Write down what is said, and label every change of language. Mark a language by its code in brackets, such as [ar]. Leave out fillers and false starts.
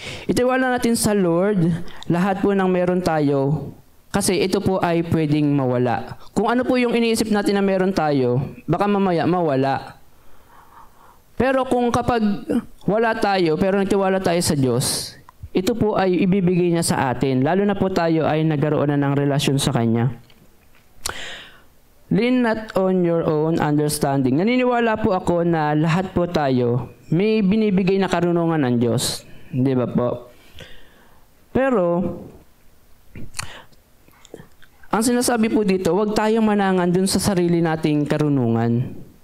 [tl] Itiwala natin sa Lord, lahat po ng meron tayo, kasi ito po ay pwedeng mawala. Kung ano po yung iniisip natin na meron tayo, baka mamaya mawala. Pero kung kapag wala tayo, pero nagtiwala tayo sa Diyos, ito po ay ibibigay niya sa atin. Lalo na po tayo ay nagkaroon na ng relasyon sa Kanya. [en] Lean not on your own understanding. [tl] Naniniwala po ako na lahat po tayo may binibigay na karunungan ng Diyos. Di ba po? Pero, ang sinasabi po dito, huwag tayong manangan dun sa sarili nating karunungan.